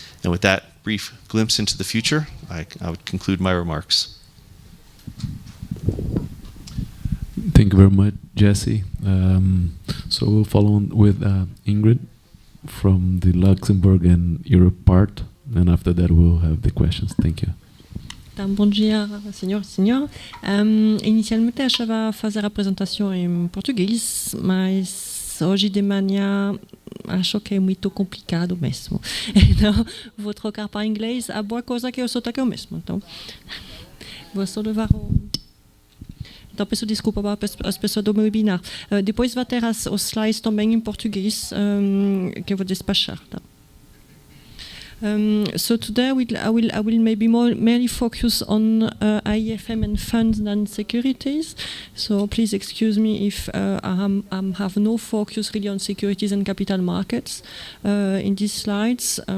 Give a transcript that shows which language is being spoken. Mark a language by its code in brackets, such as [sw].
[en] And with that brief glimpse into the future, I would conclude my remarks. Thank you very much, Jesse. So we'll follow on with Ingrid from the Luxembourg and Europe part, and after that we'll have the questions. Thank you. [pt] Então, bom dia, senhor e senhora. Inicialmente eu achava fazer a apresentação em português, mas hoje de manhã acho que é muito complicado mesmo. Então, vou trocar para inglês. A boa coisa é que eu sou aqui mesmo. Então, vou só levar o... Então, peço desculpa para as pessoas do meu webinar. Depois vai ter os slides também em português que eu vou despachar. Tá? [en] So today I will maybe mainly focus on AIFM and funds than securities. So please excuse me if I have no focus really on securities and capital markets in these slides.